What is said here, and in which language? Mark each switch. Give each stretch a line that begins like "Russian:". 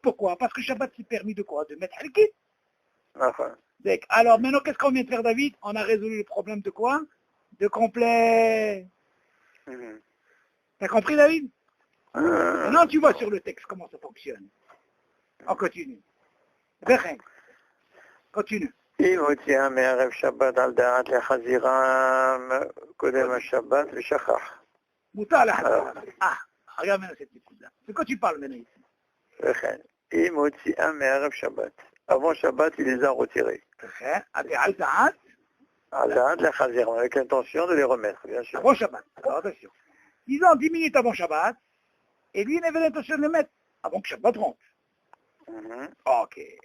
French: Pourquoi? Parce que Shabbat s'est permis de quoi? De mettre Helkit. Enfin. Alors maintenant, qu'est-ce qu'on vient de faire, David? On a résolu le problème de quoi? De complet. T'as compris, David? Maintenant, tu vois sur le texte comment ça fonctionne. On continue. Continue.
Hebrew: אם הוציאה מערב שבת על דעת לחזירם קודם השבת ושכח. מותר לחזירם.
French: regarde maintenant cette écoute-là. De quoi tu parles maintenant ici?
Hebrew: וכן, אם הוציאה מערב שבת.
French: Avant Shabbat, il les a retirés.
Hebrew: על דעת? על דעת לחזירם,
French: avec l'intention de les remettre, bien sûr. Avant Shabbat. Alors attention. Disons 10 minutes avant Shabbat, et lui, il avait l'intention de les mettre avant que Shabbat rentre. Ok.